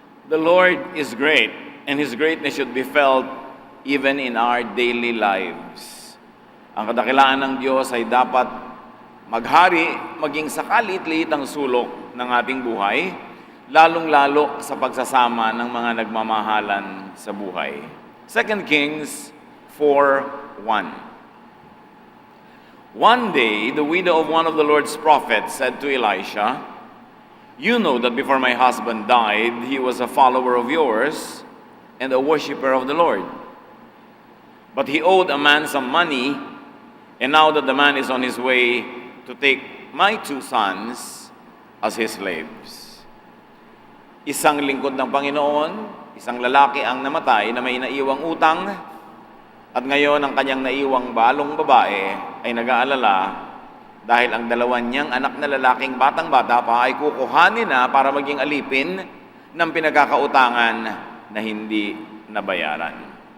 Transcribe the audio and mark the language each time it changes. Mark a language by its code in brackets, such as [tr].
[en] The Lord is great, and His greatness should be felt even in our daily lives. [tl] Ang kadakilaan ng Diyos ay dapat maghari, maging sa kalit-liit ang sulok ng ating buhay, lalong-lalo sa pagsasama ng mga nagmamahalan sa buhay. [en] 2 Kings 4:1. One day, the widow of one of the Lord's prophets said to Elisha, "You know that before my husband died, he was a follower of yours and a worshiper of the Lord. But he owed a man some money, and now that the man is on his way to take my 2 sons as his slaves." [tl] Isang lingkod ng Panginoon, isang lalaki ang namatay na may naiwang utang, at ngayon ang kanyang naiwang balong babae ay nag-aalala dahil ang dalawa niyang anak na lalaking batang-bata pa ay kukuhanin na para maging alipin ng pinagkakautangan na hindi nabayaran.